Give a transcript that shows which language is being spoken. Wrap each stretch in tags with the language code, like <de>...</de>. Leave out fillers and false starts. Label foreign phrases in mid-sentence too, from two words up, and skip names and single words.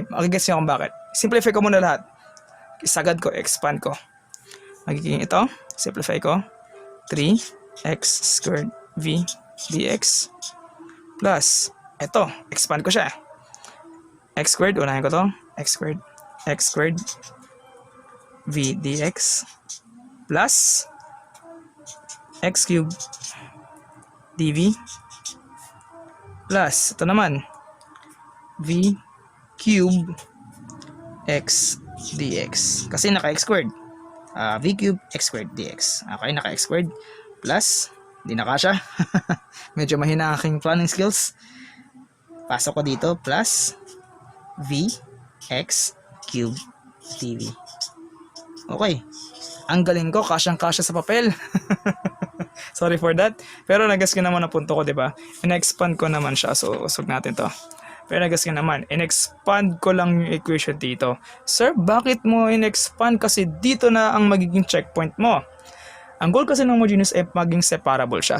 <tl>Makikita nyo kung bakit. Simplify ko muna lahat. Isagad ko, expand ko. Magiging ito. Simplify ko.</tl> <en>3x squared v dx plus</en> <tl>ito. Expand ko siya. X squared. Unahin ko to.</tl> <en>X squared v dx plus x cubed dv plus</en> <tl>ito naman</tl> <en>v cube x dx</en> <tl>kasi naka</tl> <en>x squared, v cube x squared dx.</en> <tl>Okay, naka</tl> <en>x squared plus</en> <tl>hindi na kasya. Medyo mahina ang aking</tl> <en>planning skills.</en> <tl>Pasok ko dito</tl> <en>plus v x cube dv.</en> <tl>Okay, ang galing ko, kasyang-kasya sa papel.</tl> <en>Sorry for that.</en> <tl>Pero nagas ko naman ang punto ko, diba? In-expand ko naman siya. So, usog natin to. Pero nagas ko naman. In-expand ko lang yung equation dito. Sir, bakit mo in-expand? Kasi dito na ang magiging checkpoint mo. Ang goal kasi ng homogeneous ay maging separable siya.</tl>